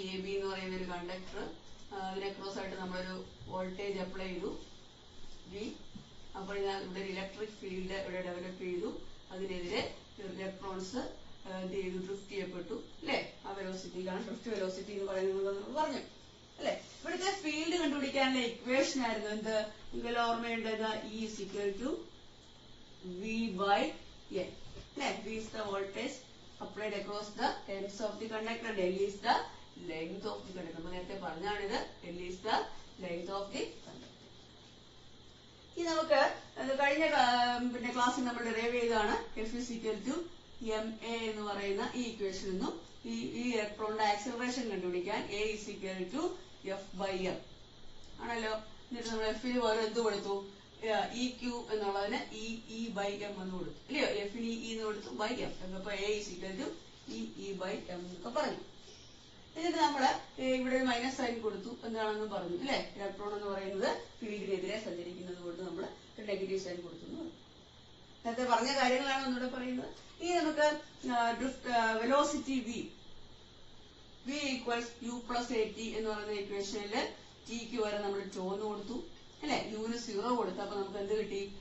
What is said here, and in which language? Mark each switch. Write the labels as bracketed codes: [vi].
[ml] AB എന്ന് പറയുന്ന ഒരു കണ്ടക്ടർ, അതിനെ ക്രോസ് ആയിട്ട് നമ്മളൊരു വോൾട്ടേജ് അപ്ലൈ ചെയ്തു V. അപ്പോൾ ഇവിടെ ഒരു ഇലക്ട്രിക് ഫീൽഡ് ഇവിടെ ഡെവലപ്പ് ചെയ്തു. അതിനെതിരെ ഇലക്ട്രോൺസ് എന്ത് ചെയ്തു? ഡ്രിഫ്റ്റ് ചെയ്യപ്പെട്ടു, അല്ലെ? ആ വെലോസിറ്റിയിലാണ് ഡ്രിഫ്റ്റ് വെലോസിറ്റി എന്ന് പറയുന്നത് നമ്മൾ പറഞ്ഞു, അല്ലെ? ഇവിടുത്തെ ഫീൽഡ് കണ്ടുപിടിക്കാനുള്ള ഇക്വേഷൻ ആയിരുന്നു എന്ത്? നിങ്ങൾ ഓർമ്മയുണ്ടത് [en] E is equal to V/N, [ml] അല്ലെ? [en] V is the voltage applied across the ends of the conductor and L is the length of the conductor. [ml] നമ്മൾ നേരത്തെ പറഞ്ഞാണിത്. [en] L is the length of the conductor. [ml] ഇനി നമുക്ക് കഴിഞ്ഞ ക്ലാസ്സിൽ നമ്മൾ derive ചെയ്തതാണ് F is equal to ma എന്ന് പറയുന്ന ഈ ഇക്വേഷനിൽ നിന്നും ഈ ഇലക്ട്രോണിന്റെ ആക്സിലറേഷൻ കണ്ടുപിടിക്കാൻ [en] A is equal to F/m [ml] ആണല്ലോ. എന്നിട്ട് നമ്മൾ എഫിന് പകരം എന്ത് കൊടുത്തു? EQ എന്നുള്ളതിന് E/m എന്ന് കൊടുത്തു, ഇല്ലയോ? എഫിന് E എന്ന് കൊടുത്തു m. അപ്പൊ [en] A is equal to E/m [ml] എന്നൊക്കെ പറഞ്ഞു. എന്നിട്ട് നമ്മള് ഇവിടെ ഒരു മൈനസ് സൈൻ കൊടുത്തു എന്താണെന്ന് പറഞ്ഞു, അല്ലെ? ഇലക്ട്രോൺ എന്ന് പറയുന്നത് ഫീൽഡിനെതിരെ സഞ്ചരിക്കുന്നത് കൊണ്ട് നമ്മൾ ഒരു നെഗറ്റീവ് സൈൻ കൊടുത്തു എന്ന് പറഞ്ഞു. നേരത്തെ പറഞ്ഞ കാര്യങ്ങളാണ് ഒന്നുകൂടെ പറയുന്നത്. ഇനി നമുക്ക് velocity V. [en] v equals u plus a t [ml] എന്ന് പറയുന്ന ഇക്വേഷനിൽ ടിക്ക് വരെ നമ്മൾ ടോ എന്ന് കൊടുത്തു അല്ലെ, യുവിന് 0 കൊടുത്തു. അപ്പൊ നമുക്ക് എന്ത് കിട്ടി?